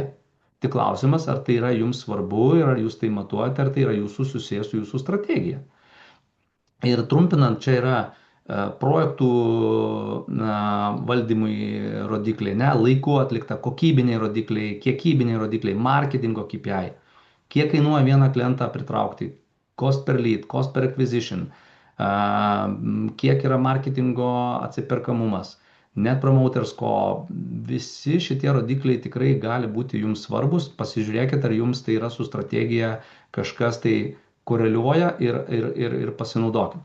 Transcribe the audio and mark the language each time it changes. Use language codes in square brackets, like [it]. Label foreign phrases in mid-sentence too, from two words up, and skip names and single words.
[lt] Tik klausimas, ar tai yra jums svarbu ir ar jūs tai matuojate, ar tai yra jūsų susijęs su jūsų strategija. Ir trumpinant, čia yra projektų valdymui rodikliai, laiku atlikta, kokybiniai rodikliai, kiekybiniai rodikliai, marketingo KPI, kiek kainuoja vieną klientą pritraukti, [en] cost per lead, cost per acquisition, [lt] kiek yra marketingo atsiperkamumas, [en] net promoter score, [lt] visi šitie rodikliai tikrai gali būti jums svarbus, pasižiūrėkit, ar jums tai yra su strategija kažkas tai koreliuoja ir pasinaudokit.